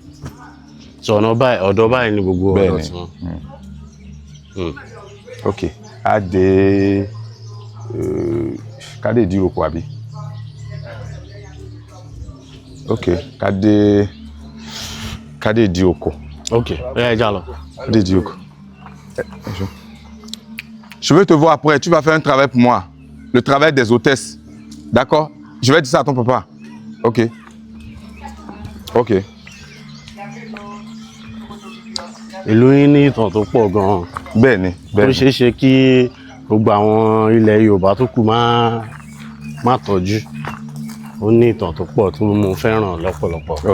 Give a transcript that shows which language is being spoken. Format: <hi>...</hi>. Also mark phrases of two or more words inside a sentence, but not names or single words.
<yo>Ọ̀dọ̀ báyìí ni gbogbo ọ̀dọ̀ tí wọ́n. Ok, Adé Kádé Ìdíròkò àbí? Ok, Kádé Ìdíròkò. Ok, déjà lọ. Kádé Ìdíròkò.</yo> <fr>Je vais te voir après, tu vas faire un travail pour moi. Le travail des hôtesses. D'accord? Je vais dire ça à ton papa. Ok.</fr> <yo>Ìlú yín ní ìtàn tó pọ̀ gan-an. Bẹ́ẹ̀ni. Ó ṣeé ṣe kí gbogbo àwọn ilẹ̀ Yorùbá tó kù má tọ́jú. Ó ní ìtàn tó pọ̀ tí mo fẹ́ràn lọ́pọ̀lọpọ̀.</yo>